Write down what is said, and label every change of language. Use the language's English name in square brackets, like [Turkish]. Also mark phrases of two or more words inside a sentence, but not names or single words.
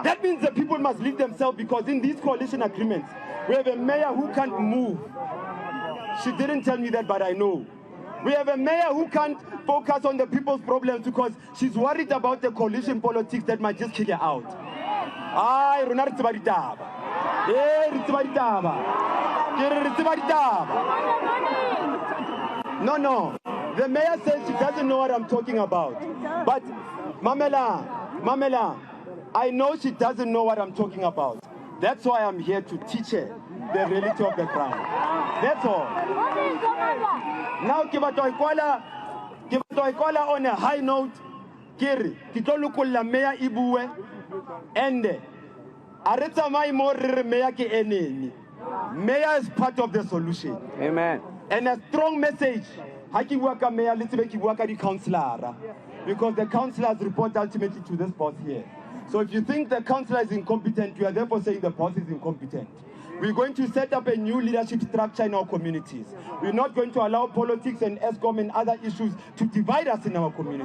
[English] That means the people must lead themselves, because in these coalition agreements, we have a mayor who can't move. She didn't tell me that, but I know. We have a mayor who can't focus on the people's problems because she's worried about the coalition politics that might just kick her out. Ay, [Southern Sotho] rona re tseba ditaba. Re tseba ditaba. Ke re tseba ditaba. [English] No. The mayor says she doesn't know what I'm talking about. But Mamela, I know she doesn't know what I'm talking about. That's why I'm here to teach her the reality of the ground. That's all. Now, [Southern Sotho] ke batla ho ikwala [English] on a high note. [Southern Sotho] Ke tlo lokolla mayor e bue, and a re tsamaye mo re mayor ke enemy. [English] Mayor is part of the solution. Amen. And a strong message. [Southern Sotho] Ha ke bua ka mayor, le tsebe ke bua ka di councillor, [English] because the councillors report ultimately to this boss here. So if you think the councillor is incompetent, you are therefore saying the boss is incompetent. We're going to set up a new leadership structure in our communities. We're not going to allow politics and ESCOM and other issues to divide us in our communities.